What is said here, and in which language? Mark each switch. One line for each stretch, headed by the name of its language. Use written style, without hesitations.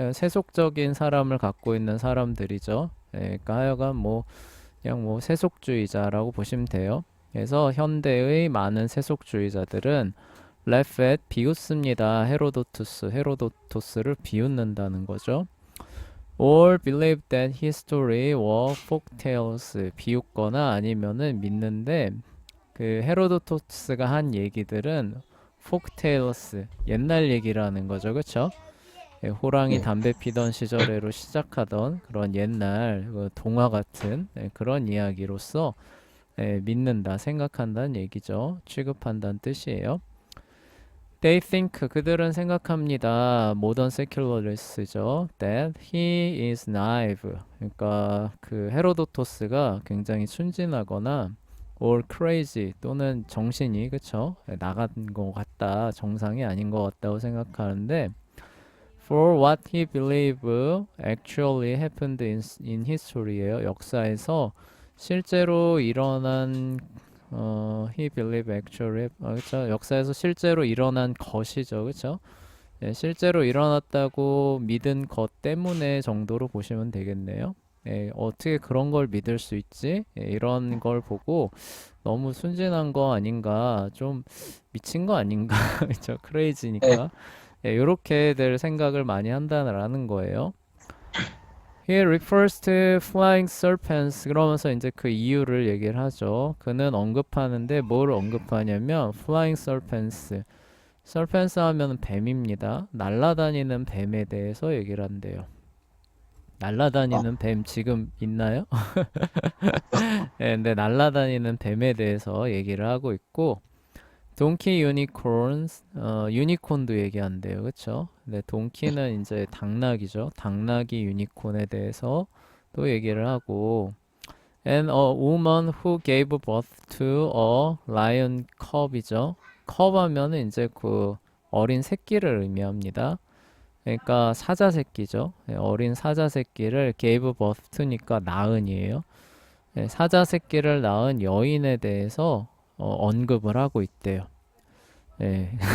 Korean: 세속적인 사람을 갖고 있는 사람들이죠. 그러니까 하여간 그냥 세속주의자라고 보시면 돼요. 그래서 현대의 많은 세속주의자들은
English: laugh at
Korean: 비웃습니다. 헤로도토스를 비웃는다는 거죠.
English: Or believe that history were folk tales.
Korean: 비웃거나 아니면은 믿는데 헤로도토스가 한 얘기들은
English: folk tales,
Korean: 옛날 얘기라는 거죠. 그쵸? 호랑이 네. 담배 피던 시절에로 시작하던 그런 옛날 동화 같은 그런 이야기로서 믿는다, 생각한다는 얘기죠. 취급한다는 뜻이에요.
English: They think,
Korean: 그들은 생각합니다.
English: 모던 세큘러리스트죠. That he is naive.
Korean: 그러니까 헤로도토스가 굉장히 순진하거나
English: or crazy
Korean: 또는 정신이 그쵸? 나간 것 같다. 정상이 아닌 것 같다고 생각하는데
English: for what he believe actually happened in history예요.
Korean: 역사에서 실제로 일어난
English: he believe actually
Korean: 그쵸? 역사에서 실제로 일어난 것이죠. 그쵸? 실제로 일어났다고 믿은 것 때문에 정도로 보시면 되겠네요. 어떻게 그런 걸 믿을 수 있지? 이런 걸 보고 너무 순진한 거 아닌가, 좀 미친 거 아닌가, 그쵸? 네.
English: 크레이지니까.
Korean: 이렇게들 생각을 많이 한다는 거예요.
English: He refers to flying serpents.
Korean: 그러면서 이제 그 이유를 얘기를 하죠. 그는 언급하는데 뭘 언급하냐면
English: flying serpents.
Korean: serpents 하면 뱀입니다. 날아다니는 뱀에 대해서 얘기를 한대요. 아, 날아다니는 뱀 지금 있나요? 근데 날아다니는 뱀에 대해서 얘기를 하고 있고 동키 유니콘스, 유니콘도 얘기한대요. 그쵸? 근데 동키는 이제 당나귀죠. 당나귀 유니콘에 대해서 또 얘기를 하고
English: And a woman who gave birth to a lion cub이죠.
Korean: cub 하면은 이제 어린 새끼를 의미합니다. 그러니까 사자 새끼죠. 어린 사자 새끼를
English: gave birth to
Korean: 니까 낳은이에요. 사자 새끼를 낳은 여인에 대해서 언급을 하고 있대요. 예.